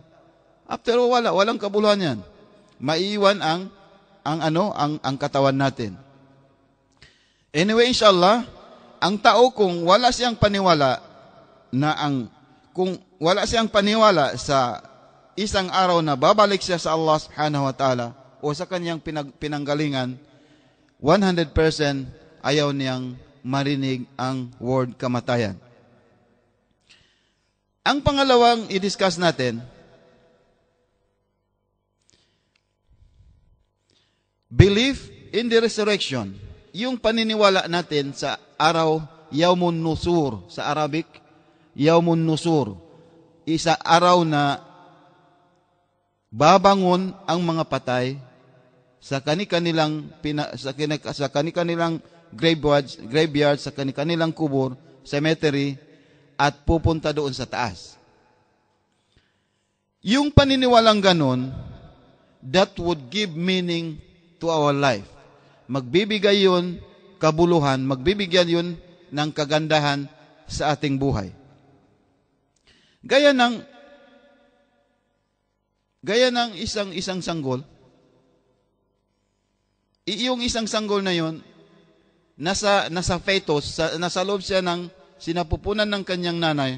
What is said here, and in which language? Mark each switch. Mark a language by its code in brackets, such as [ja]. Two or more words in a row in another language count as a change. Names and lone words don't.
[en] After all, [tl] walang kabuluhan yan. Maiiwan ang katawan natin. Anyway, [ar] إن شاء الله, [tl] ang tao kung wala siyang paniwala sa isang araw na babalik siya sa Allah [ar] سبحانه وتعالى [tl] o sa kanyang pinanggalingan, 100% ayaw niyang marinig ang word kamatayan. Ang pangalawang i-discuss natin, [en] belief in the resurrection. [tl] Yung paniniwala natin sa araw [ar] يوم النشور, [tl] sa Arabic, [ar] يوم النشور. [tl] Isa araw na babangon ang mga patay sa kanilang graveyard, sa kanilang kubur, cemetery, at pupunta doon sa taas. Yung paniniwalang ganon, [en] that would give meaning to our life. [tl] Magbibigay yun kabuluhan, magbibigyan yun ng kagandahan sa ating buhay. Gaya ng isang sanggol, yung isang sanggol na yun, nasa fetus, nasa loob siya ng sinapupunan ng kanyang nanay.